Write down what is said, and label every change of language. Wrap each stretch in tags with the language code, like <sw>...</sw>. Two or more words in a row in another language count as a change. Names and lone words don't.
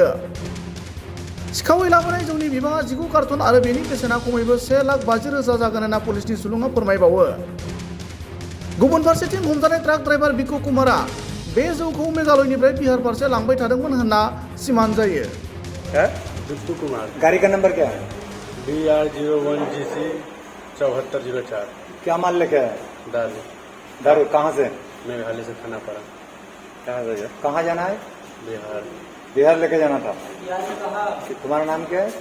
<brx>सिखावै लाबोनाय जौनि बिबाङा 19 कार्टन आरो बेनि बेसेना खमैबो 1,50,000 जागोन होनना पुलिसनि सुलुङा फोरमायबावो। गुबुन फारसेथिं हमजानाय</brx> <en>truck driver</en> <brx>भिकु कुमारा बे जौखौ मेघालयनिफ्राय बिहार फारसे लांबाय थादोंमोन होनना सिमान जायो। भिकु कुमार।</brx> <hi>गाड़ी का नंबर क्या है? BR01GC 7404। क्या माल लेके आए? दारू। दारू कहाँ से? मेघालय से खाना पड़ा। कहाँ जाना है? बिहार। बिहार लेके जाना था। तुम्हारा नाम क्या है?</hi>